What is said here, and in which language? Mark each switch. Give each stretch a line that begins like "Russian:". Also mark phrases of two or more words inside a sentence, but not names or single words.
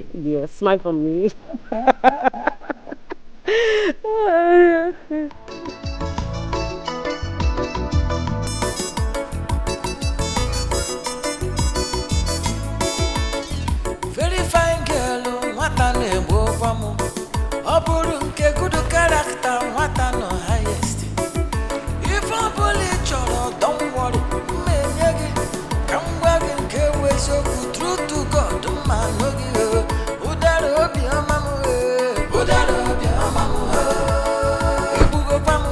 English: Yeah, smile for me. Very fine girl,
Igbo: nwata na-egbu ụgwọ m. Ọ bụrụ nke
English: good character,
Igbo: nwata nọ highest. Ife ọ bụla ị chọrọ,
English: don't worry,
Igbo: mma enye gị. Ka m gwa gị nke bụ eziokwu,
English: true to God,
Igbo: mma anụ gị. Ụdara obiọma m, ụdara obiọma m. Ebugo